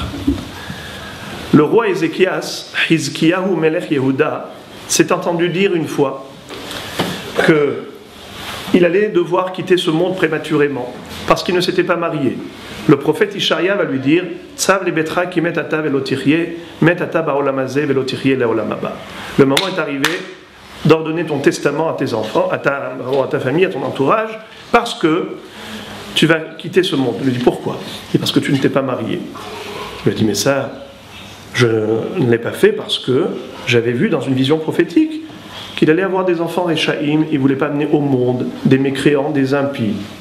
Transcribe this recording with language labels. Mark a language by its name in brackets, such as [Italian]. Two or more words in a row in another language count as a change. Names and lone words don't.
[French] Le roi Ézéchias, [Hebrew] חזקיהו מלך יהודה, [French] s'est entendu dire une fois qu'il allait devoir quitter ce monde prématurément parce qu'il ne s'était pas marié. Le prophète Ishaïa va lui dire [Hebrew] צו לביתך כי מת אתה ולא תחיה, מת אתה בעולם הזה ולא תחיה לעולם הבא. [French] Le moment est arrivé d'ordonner ton testament à tes enfants, à ta famille, à ton entourage, parce que tu vas quitter ce monde. Il lui dit pourquoi? Il dit parce que tu ne t'es pas marié. Il lui dit mais ça, je ne l'ai pas fait parce que j'avais vu dans une vision prophétique qu'il allait avoir des enfants réchaïm, il ne voulait pas amener au monde des mécréants, des impies.